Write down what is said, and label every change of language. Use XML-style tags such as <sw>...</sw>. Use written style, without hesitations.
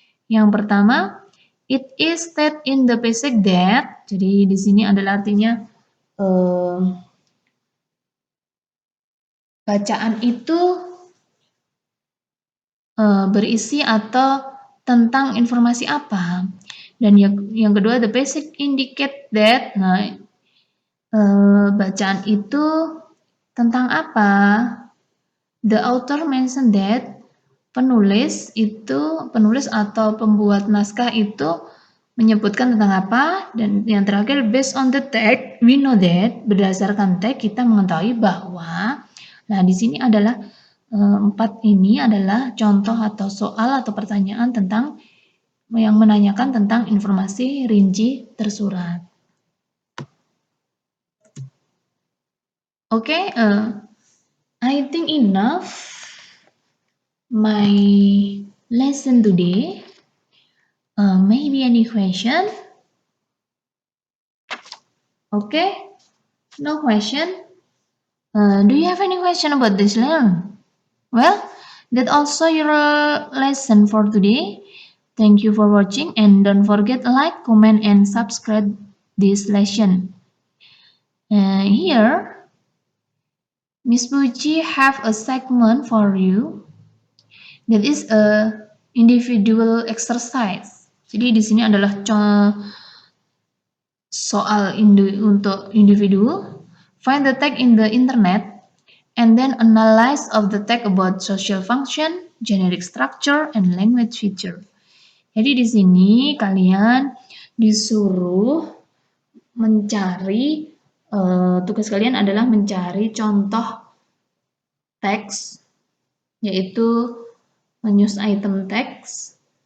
<en>Yang pertama, it is stated in the passage that.</en> <id>Jadi di sini adalah artinya bacaan itu berisi atau tentang informasi apa. Dan yang kedua, the passage indicate that. Nah, bacaan itu tentang apa?</id> <en>The author mentioned that.</en> <id>Penulis atau pembuat naskah itu menyebutkan tentang apa? Dan yang terakhir, based on the text, we know that. Berdasarkan teks kita mengetahui bahwa. Nah, di sini adalah 4 ini adalah contoh atau soal atau pertanyaan tentang yang menanyakan tentang informasi rinci tersurat.</id> <en>Oke, I think enough my lesson today. Maybe any question? Okay, no question. Do you have any question about this lesson? Well, that's also your lesson for today. Thank you for watching and don't forget like, comment, and subscribe this lesson. Here, Miss Puji have a segment for you that is a individual exercise.</en> <id>Jadi di sini adalah soal untuk individu.</id> <en>Find the text in the internet and then analyze of the text about social function, generic structure, and language feature.</en> <id>Jadi di sini kalian disuruh mencari, tugas kalian adalah mencari contoh teks, yaitu menuse item teks.</id>